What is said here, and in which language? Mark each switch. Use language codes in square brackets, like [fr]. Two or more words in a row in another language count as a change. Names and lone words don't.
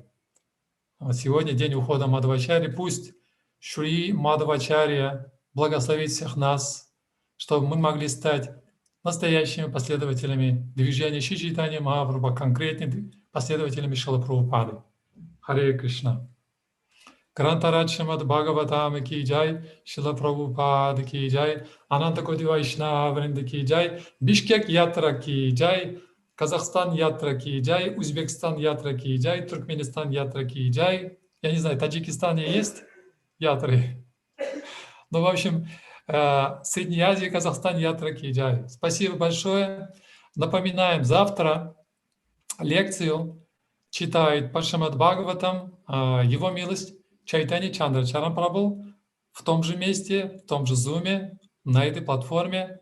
[ru] Сегодня день ухода Мадхавачарьи. Пусть Шри Мадхавачарья благословит всех нас, чтобы мы могли стать настоящими последователями движения Шри Чайтаньи Махапрабху, конкретными последователями Шрила Прабхупады. Харе Кришна. Грантарадж Шримад Бхагаватам [hi] की जय, [ru] Шрила Прабхупада [hi] की जय, [ru] Ананта Коти Вайшнава Вринда [hi] की जय, [ru] Бишкек Ятра [hi] की जय, [ru] Казахстан Ятра [hi] की जय, [ru] Узбекистан Ятра [hi] की जय, [ru] Туркменистан Ятра [hi] की जय. [ru] Я не знаю, в Таджикистане есть ятры? Ну, в общем, Средняя Азия, Казахстан Ятра [hi] की जय. [ru] Спасибо большое. Напоминаем, завтра лекцию читает по Шримад Бхагаватам, Его милость Чайтанья Чандрачаран Прабху в том же месте, в том же зуме, на этой платформе.